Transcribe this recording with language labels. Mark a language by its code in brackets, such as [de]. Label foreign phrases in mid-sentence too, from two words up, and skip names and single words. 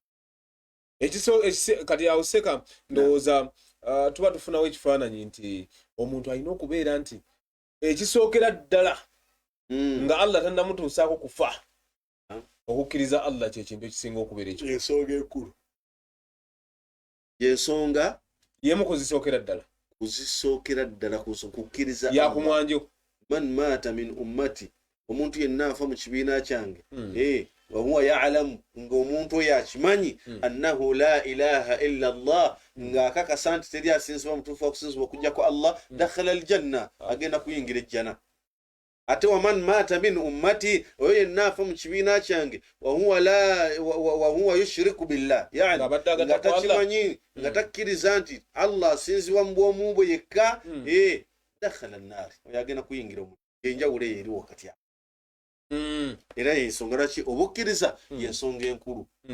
[lg] kati awo seka ndowooza tuba tufunawo ekifaananyi nti omuntu alina okubeera nti ekisookera ddala nga Allah tannamutuusaako kufa okukkiriza Allah kyekintu ekisinga okubeera ekyo ensonga enkulu yensonga yemu kuzisookera ddala kukkiriza yakumwanjo. [ar] من مات من أمتي [lg] omuntu yenna afa mu kibiina kyange [ar] وهو يعلم [lg] ng'omuntu oyo akimanyi [ar] أنه لا إله إلا الله [lg] ng'akakasa nti teri asinzibwa mutuufu okusinzibwa okujjako Allah [ar] دخل الجنة [lg] agenda kuyingira ejjana. Ate [ar] ومن مات من أمتي [lg] oyo yenna afa mu kibiina kyange [ar] وهو يشرك بالله [lg] yani nga takimanyi nga takkiriza nti Allah asinzibwa mu bwomu bwe yekka [ar] دخل النار [lg] oyo agenda kuyingira omuliro. Enjawulo eyo eri wakati awo. Era yensonga lwaki obukkiriza yensonga enkulu.